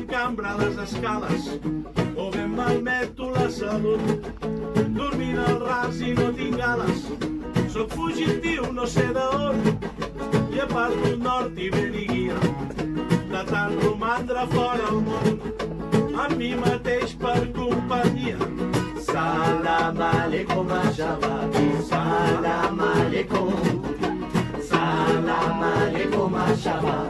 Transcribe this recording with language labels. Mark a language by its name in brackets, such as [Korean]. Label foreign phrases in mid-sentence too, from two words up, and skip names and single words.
[Catalan] cambra a les escales o bé em malmeto la salut dormint al ras i no tinc ales. Soc fugitiu no sé d'on i he perdut nord i vent i guia de tant romandre fora el món amb mi mateix per companyia. [Arabic] السلام عليكم شباب، السلام عليكم، السلام عليكم شباب.